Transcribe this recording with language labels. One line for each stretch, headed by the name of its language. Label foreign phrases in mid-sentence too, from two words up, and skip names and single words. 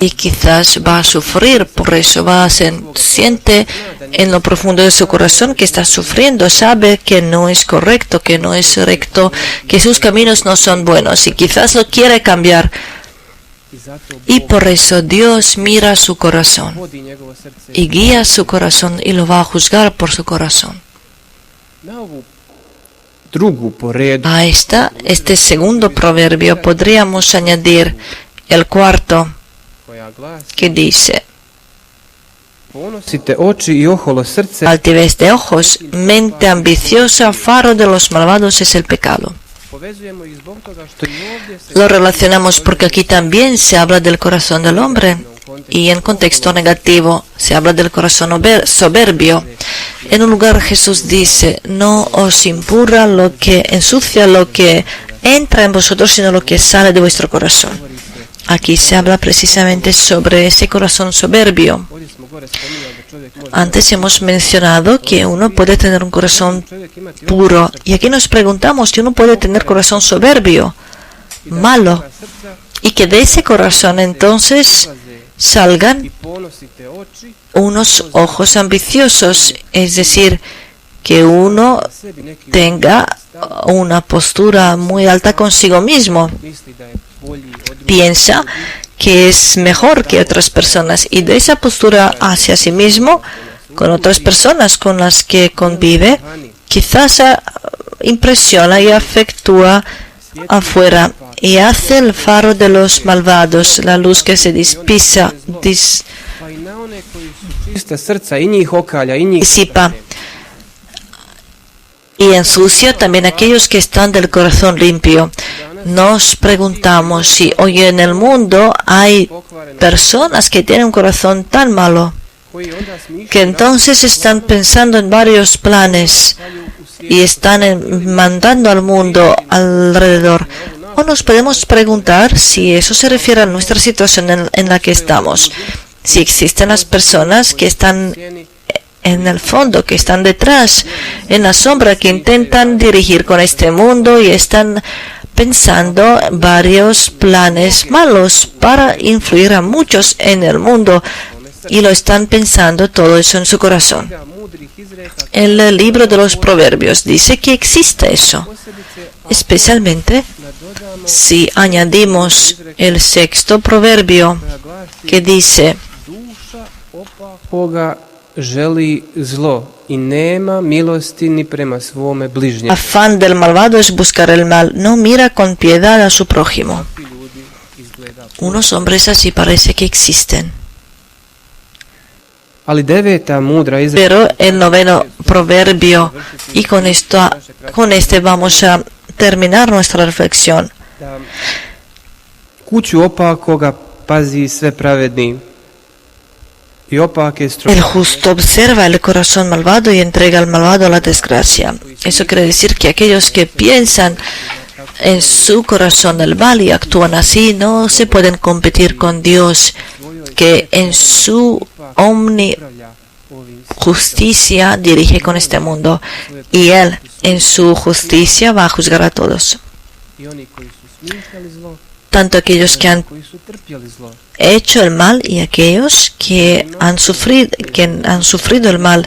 Spanish: y quizás va a sufrir por eso, siente en lo profundo de su corazón que está sufriendo, sabe que no es correcto, que no es recto, que sus caminos no son buenos y quizás lo quiere cambiar. Y por eso Dios mira su corazón
Croatian: vodi njegovo srce.
Spanish: y guía su corazón y lo va a juzgar por su corazón.
Croatian: Na ovu drugu po redu
Spanish: A este segundo proverbio podríamos añadir el cuarto,
Croatian: koja glasi:
Spanish: que dice:
Croatian: ponosite oči i oholo srce,
Spanish: altivez de ojos, mente ambiciosa, faro de los malvados es el pecado.
Croatian: povezujemo ih zbog toga što i ovdje se
Spanish: Lo relacionamos porque aquí también se habla del corazón del hombre y en contexto negativo se habla del corazón soberbio. En un lugar Jesús dice: no os impura lo que ensucia lo que entra en vosotros, sino lo que sale de vuestro corazón. Aquí se habla precisamente sobre ese corazón soberbio.
Croatian: ovdje smo gore spominjali da čovjek može
Spanish: Antes hemos mencionado que uno puede tener un corazón
Croatian: čovjek imati
Spanish: puro, y aquí nos preguntamos si uno puede tener corazón soberbio, malo,
Croatian: srca
Spanish: y que de ese corazón entonces salgan
Croatian: i ponosite oči
Spanish: unos ojos ambiciosos, es decir, que uno
Croatian: sebi neki
Spanish: tenga una postura muy alta consigo mismo,
Croatian: misli da je bolji od
Spanish: piensa que es mejor que otras personas, y de esa postura hacia sí mismo, con otras personas con las que convive, quizás impresiona y afectúa afuera y hace el faro de los malvados, la luz que se disipa,
Croatian: pa i na one koji su čista srca i njih okalja i njih
Spanish: y ensucia también a aquellos que están del corazón limpio. Nos preguntamos si hoy en el mundo hay personas que tienen un corazón tan malo
Croatian: koji onda smišljaju
Spanish: que entonces están pensando en varios planes y están mandando al mundo alrededor. O nos podemos preguntar si eso se refiere a nuestra situación en la que estamos. Si existen las personas que están en el fondo, que están detrás, en la sombra, que intentan dirigir con este mundo y están pensando varios planes malos para influir a muchos en el mundo, y lo están pensando todo eso en su corazón.
Croatian: mudrih izreka,
Spanish: El libro de los Proverbios dice que existe eso,
Croatian: posebice
Spanish: especialmente
Croatian: nadodamo
Spanish: si añadimos el sexto proverbio
Croatian: koja glasi:
Spanish: que dice:
Croatian: duša opakoga želi zlo i nema milosti ni prema svome bližnjemu.
Spanish: afán del malvado es buscar el mal, no mira con piedad a su prójimo.
Croatian: Takvi ljudi izgleda.
Spanish: Unos hombres así parece que existen.
Croatian: Ali deveta mudra izreka
Spanish: Pero el noveno proverbio, y con este vamos a terminar nuestra reflexión.
Croatian: da kuću opakoga pazi sve pravedni i opake
Spanish: El justo observa el corazón malvado y entrega al malvado la desgracia. Eso quiere decir que aquellos que piensan en su corazón el mal y actúan así no se pueden competir con Dios, que en su justicia dirige con este mundo, y Él en su justicia va a juzgar a todos, tanto aquellos que han hecho el mal y aquellos que han sufrido el mal.